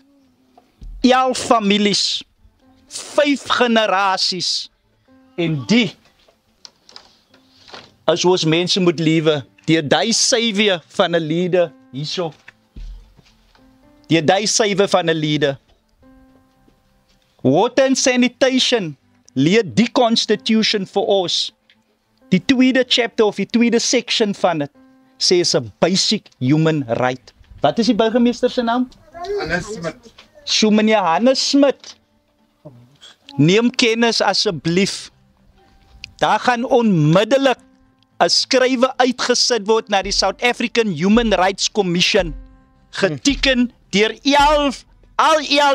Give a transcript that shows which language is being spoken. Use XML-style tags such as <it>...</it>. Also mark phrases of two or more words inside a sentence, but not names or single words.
<af>11 families, 5 generasies en die as ons mense moet lewe, die savior van 'n leader hierso. Die savior van 'n leader.</af> <en>Water and sanitation</en> <af>leer die constitution vir ons. Die tweede</af> <en>chapter of</en> <af>die tweede section van dit sê is 'n</af> <en>basic human right.</en> <af>Wat is die burgemeester se naam? Hannes Smit. So meneer Hannes Smit, neem kennis asseblief. Daar gaan onmiddellik 'n skrywe uitgesit word na die South African Human Rights Commission, geteken deur al 11</af>